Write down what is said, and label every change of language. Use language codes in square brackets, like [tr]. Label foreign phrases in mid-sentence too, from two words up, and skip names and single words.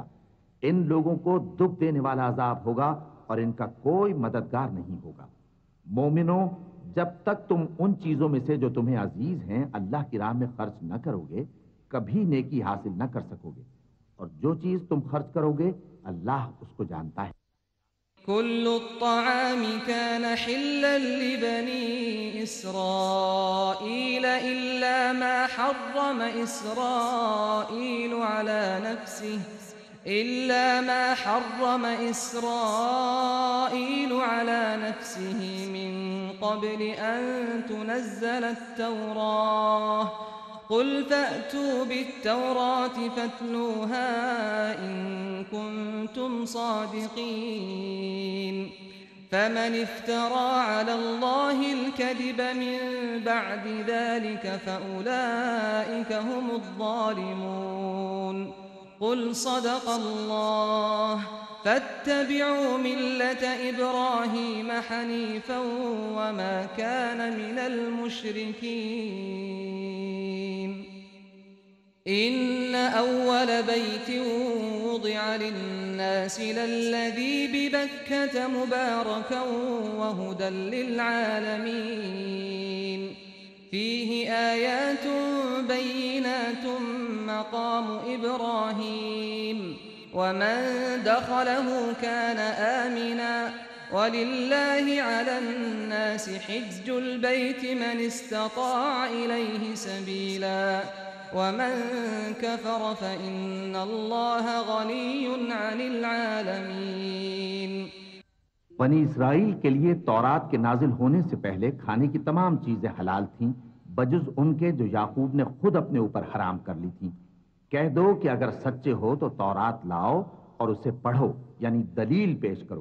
[hi] इन लोगों को दुख देने वाला अजाब होगा और इनका कोई मददगार नहीं होगा। मोमिनो, जब तक तुम उन चीजों में से जो तुम्हें अजीज हैं अल्लाह की राह में खर्च न करोगे, कभी नेकी हासिल न कर सकोगे। और जो चीज तुम खर्च करोगे अल्लाह उसको जानता है। [ar] كل الطعام كان حلا لبني إسرائيل إلا ما حرم إسرائيل على نفسه من قبل أن تنزل التوراة قل فأتوا بالتوراة فاتلوها إن كنتم صادقين فمن افترى على الله الكذب من بعد ذلك فأولئك هم الظالمون. قل صدق الله فاتبعوا ملة إبراهيم حنيفا وما كان من المشركين. إن أول بيت وضع للناس للذي ببكة مباركا وهدى للعالمين فيه آيات بينات مقام إبراهيم ومن دخله كان آمنا ولله على الناس حج البيت من استطاع إليه سبيلا ومن كفر فإن الله غني عن العالمين. [hi] बनी इसराइल के लिए तौरात के नाजिल होने से पहले खाने की तमाम चीजें हलाल थीं, बजुज़ उनके जो याकूब ने खुद अपने ऊपर हराम कर ली थीं। कह दो कि अगर सच्चे हो तो तौरात लाओ और उसे पढ़ो, यानी दलील पेश करो।